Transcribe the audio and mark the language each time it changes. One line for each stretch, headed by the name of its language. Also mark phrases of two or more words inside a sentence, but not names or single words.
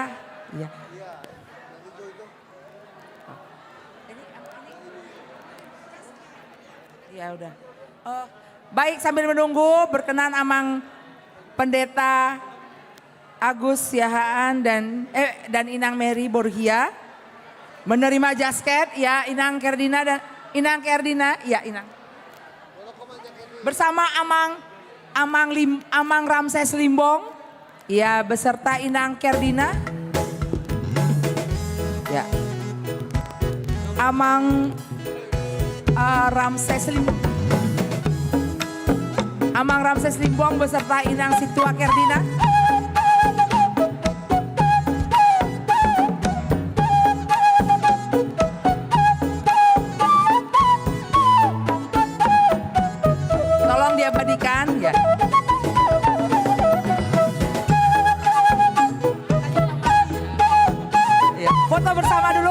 Indonesian: Ya. Ya udah. Baik, sambil menunggu berkenan Amang Pendeta Agus Yahaan dan Inang Mary Boruhia menerima jasket ya Inang Kerdina ya Inang bersama Amang Ramses Limbong ya beserta Inang Kerdina ya Amang Ramses Limbong Amang Ramses Limbong beserta Inang Situa Kerdina. Tolong diabadikan ya. Ya, foto bersama dulu.